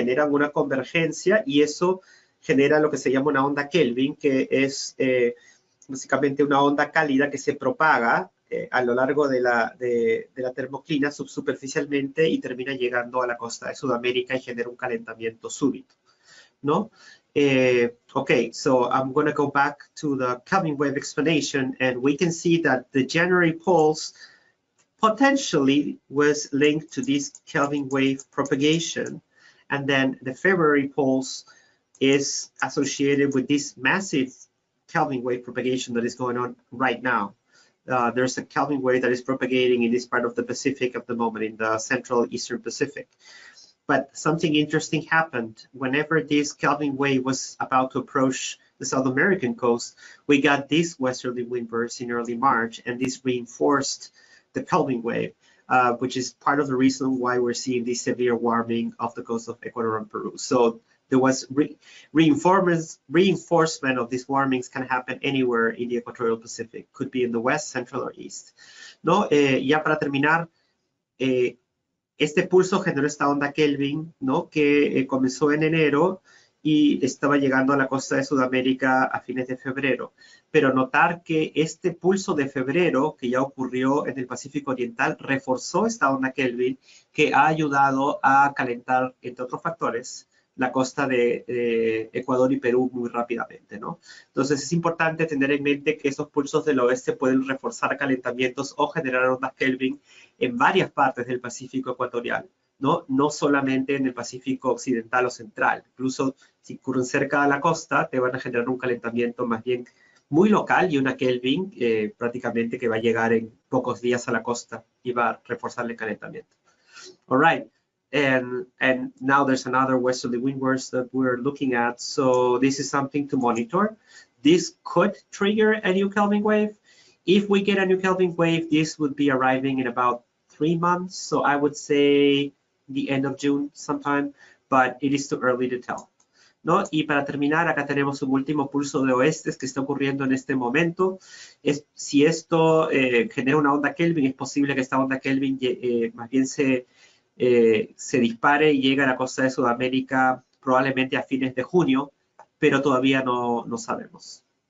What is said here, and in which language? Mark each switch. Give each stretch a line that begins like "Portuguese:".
Spanish: Generan una convergencia y eso genera lo que se llama una onda Kelvin, que es básicamente una onda cálida que se propaga a lo largo de la termoclina subsuperficialmente y termina llegando a la costa de Sudamérica y genera un calentamiento súbito, ¿no?
English: Okay, so I'm going to go back to the Kelvin wave explanation, and we can see that the January pulse potentially was linked to this Kelvin wave propagation, and then the February pulse is associated with this massive Kelvin wave propagation that is going on right now. There's a Kelvin wave that is propagating in this part of the Pacific at the moment, in the Central Eastern Pacific. But something interesting happened. Whenever this Kelvin wave was about to approach the South American coast, we got this westerly wind burst in early March, and this reinforced the Kelvin wave, which is part of the reason why we're seeing this severe warming off the coast of Ecuador and Peru. So there was reinforcement of these warmings can happen anywhere in the equatorial Pacific. Could be in the west, central, or east.
Spanish: ¿No? Ya para terminar, este pulso generó esta onda Kelvin, ¿no? Que comenzó en enero y estaba llegando a la costa de Sudamérica a fines de febrero. Pero notar que este pulso de febrero, que ya ocurrió en el Pacífico Oriental, reforzó esta onda Kelvin que ha ayudado a calentar, entre otros factores, la costa de Ecuador y Perú muy rápidamente, ¿no? Entonces es importante tener en mente que esos pulsos del oeste pueden reforzar calentamientos o generar ondas Kelvin en varias partes del Pacífico ecuatorial, ¿no? No solamente en el Pacífico occidental o central. Incluso si ocurren cerca de la costa, te van a generar un calentamiento más bien muy local y una Kelvin prácticamente que va a llegar en pocos días a la costa y va a reforzar el calentamiento.
English: All right. And now there's another westerly windwards that we're looking at. So this is something to monitor. This could trigger a new Kelvin wave. If we get a new Kelvin wave, this would be arriving in about 3 months. So I would say the end of June sometime, but it is too early to tell.
Spanish: ¿No? Y para terminar, acá tenemos un último pulso de oestes que está ocurriendo en este momento. Si esto genera una onda Kelvin, es posible que esta onda Kelvin más bien se dispare y llegue a la costa de Sudamérica probablemente a fines de junio, pero todavía no sabemos.